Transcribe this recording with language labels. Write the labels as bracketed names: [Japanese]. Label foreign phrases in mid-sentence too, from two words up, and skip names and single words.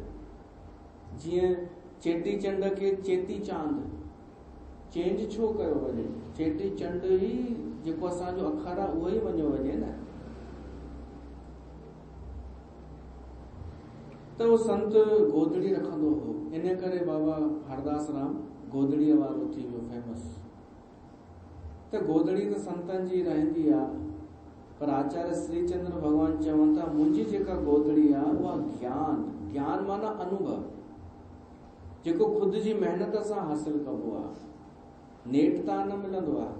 [Sindhi] जीअं चेटी चंड खे चेती चांद, चेंज छो कयो वञे? चेटी चंड ई जेको असांजो अखर आहे उहो ई वञो वञे न। त उहो संत गोदड़ी रखंदो हो, इन करे बाबा हरदास राम गोदड़ीअ वारो थी वियो फेमस। त गोदड़ी त संतनि जी रहंदी आहे, पर आचार्य श्रीचंद्र भगवान चवनि था मुंहिंजी जेका गोदड़ी आहे उहा ज्ञान माना अनुभव, जेको ख़ुदि जी महिनत सां हासिल कबो आहे, नेट तां न मिलंदो आहे।